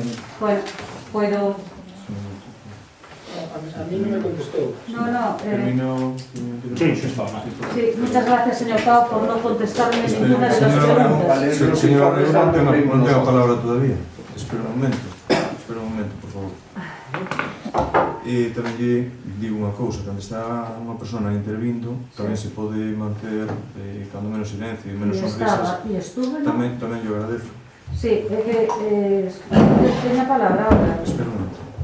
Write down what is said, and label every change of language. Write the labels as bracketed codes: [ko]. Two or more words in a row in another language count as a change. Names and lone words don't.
[es] Bueno, puedo... A mí no me contestó. No, Termino... sí, muchas gracias, señor Pau, por no contestarme ninguna de las preguntas. Señora Reyes, no tengo palabra todavía. Espera un momento, por favor. [gl] E tamén lle digo unha cousa, cando está unha persona intervindo, tamén se pode manter cando menos silencio e menos sonrisas. [es] E estuve, ¿no? [gl] Tamén lle agradezo. Sí, é que teña palabra ahora. Espera un momento.